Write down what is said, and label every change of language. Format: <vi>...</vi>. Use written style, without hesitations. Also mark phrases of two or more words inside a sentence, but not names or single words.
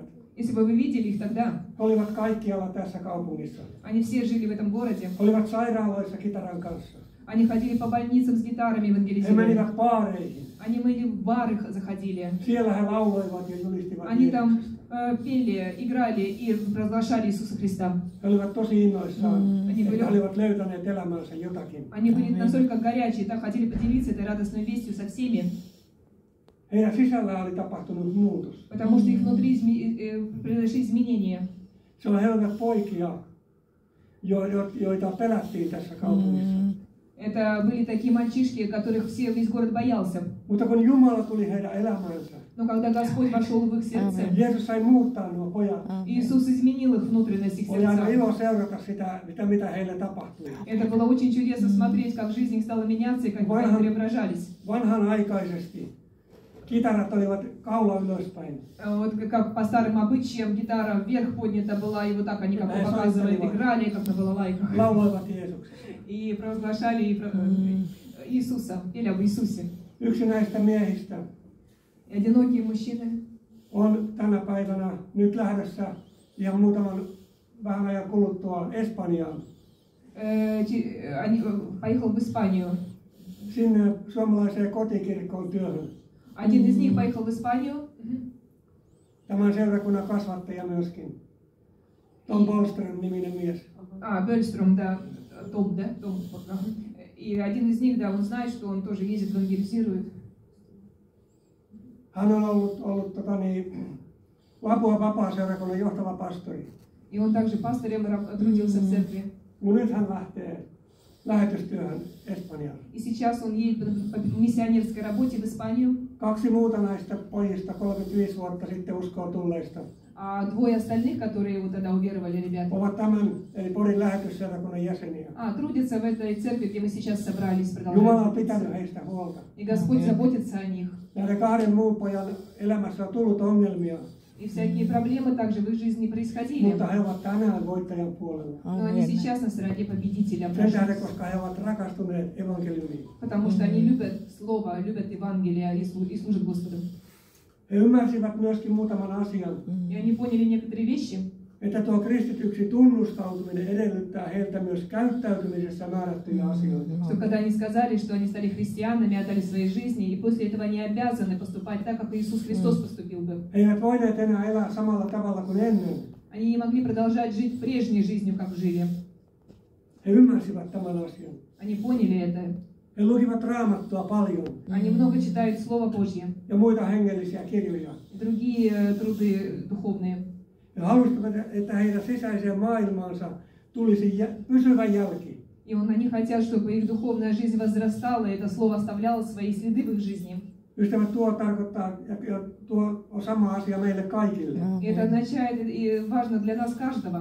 <ru>Если бы вы видели их тогда,</ru> <fi>He olivat kaikkialla tässä kaupungissa.</fi> <ru>они все жили в этом городе.</ru> <fi>He olivat sairaaloissa kitaran kanssa.</fi> <ru>Они ходили по больницам с гитарами,</ru> <fi>He</fi> <ru>евангелизировали.</ru> <fi>menivät baareihin.</fi> <ru>Они были в бары заходили.</ru> <fi>Siellä he lauloivat ja julistivat</fi> <ru>Они там</ru> <fi>Jeesuksesta.</fi> <ru>пели, играли и провозглашали Иисуса Христа.</ru> <fi>He olivat tosi innoissaan,</fi> <ru>Они</ru> <fi>että</fi> <ru>были,</ru> <fi>he olivat löytäneet elämäänsä jotakin.</fi> <ru>они были настолько горячие, так хотели поделиться этой радостной вестью со всеми,</ru> <fi>Heidän sisällään oli tapahtunut muutos.</fi> <ru>потому что их внутри произошли изменения.</ru> <fi>Se on he olivat poikia, joita pelättiin tässä kaupungissa.</fi> <ru>Это были такие мальчишки, которых весь город боялся.</ru> <fi>Mutta kun Jumala tuli heidän elämäänsä,</fi> <ru>Но когда Господь вошел в их сердце,</ru> <fi>Jeesus sai muuttaa nuo pojat.</fi> <ru>Иисус изменил их внутренность, их</ru> <fi>Oli aina</fi> <ru>сердца.</ru> <fi>ilo seurata sitä, mitä heille tapahtui.</fi> <ru>Это было очень чудесно смотреть, как жизнь их стала меняться и как они преображались.</ru> <fi>Vanhanaikaisesti kitarat olivat kaula ylöspäin.</fi> <ru>Вот как по старым обычаям гитара вверх поднята была, и вот так они как бы показывали, играли, как на балалайках.</ru> <fi>Lauloivat Jeesuksesta.</fi> <ru>И провозглашали Иисуса, пели об Иисусе.</ru> <fi>Yksi näistä miehistä</fi> <ru>И одинокие мужчины</ru> <fi>on tänä päivänä nyt lähdössä ihan muutaman vähän ajan kuluttua Espanjaan.</fi> <ru>Поехал в Испанию.</ru> <fi>Sinne suomalaiseen kotikirkkoon työhön.</fi> <ru>Один из них поехал в Испанию.</ru> <fi>Tämän seurakunnan kasvattaja myöskin. Tom Bolström-niminen mies.</fi> <ru>Бельстром, да, Том, да? Том. И один из них, да, он знает, что он тоже ездит, евангелизирует.</ru> <fi>Hän on ollut Lapua vapaa-seurakunnan johtava pastori.</fi> <ru>И он также пастором трудился в церкви.</ru> <fi>Mutta nyt hän lähtee lähetystyöhön Espanjaan.</fi> <ru>И сейчас он едет по миссионерской работе в Испанию.</ru> <fi>2 muuta näistä pojista 35 vuotta sitten uskoon tulleista</fi> <ru>А двое остальных, которые вот тогда уверовали, ребята,</ru> <fi>ovat tämän, eli Porin lähetysseurakunnan jäseniä.</fi> <ru>трудятся в этой церкви, где мы сейчас собрались,</ru> <fi>Jumala on</fi> <ru>продолжают</ru> <fi>pitänyt</fi> <ru>трудиться.</ru> <fi>heistä huolta.</fi> <ru>И Господь заботится о них.</ru> <fi>Näiden 2 muun pojan elämässä on tullut ongelmia,</fi> <ru>И всякие проблемы также в их жизни происходили.</ru> <fi>mutta he ovat tänään voittajan puolella.</fi> <ru>Но они сейчас на стороне победителя.</ru> <fi>Sen tähden, koska he ovat rakastuneet evankeliumiin.</fi> <ru>Потому что они любят Слово, любят Евангелие и служат Господу.</ru> <fi>He ymmärsivät myöskin muutaman asian,</fi> <ru>И они поняли некоторые вещи,</ru> <fi>että tuo kristityksi tunnustautuminen edellyttää heiltä myös käyttäytymisessä määrättyjä asioita.</fi> <ru>что когда они сказали, что они стали христианами, отдали свои жизни, и после этого они обязаны поступать так, как Иисус Христос поступил бы.</ru> <fi>He eivät voineet enää elää samalla tavalla kuin ennen.</fi> <ru>Они не могли продолжать жить прежней жизнью, как жили.</ru> <fi>He ymmärsivät tämän asian.</fi> <ru>Они поняли это.</ru> <fi>He lukivat Raamattua paljon</fi> <ru>Они много читают Слово Божье,</ru> <fi>ja muita hengellisiä kirjoja.</fi> <ru>и другие труды духовные.</ru> <fi>He halusivat, että heidän sisäiseen maailmaansa tulisi pysyvä jälki.</fi> <ru>И они хотят, чтобы их духовная жизнь возрастала, и это Слово оставляло свои следы в их жизни.</ru> <fi>Ystävät, tuo tarkoittaa, ja tuo on sama asia meille kaikille.</fi> <ru>И это означает, и важно для нас каждого.</ru>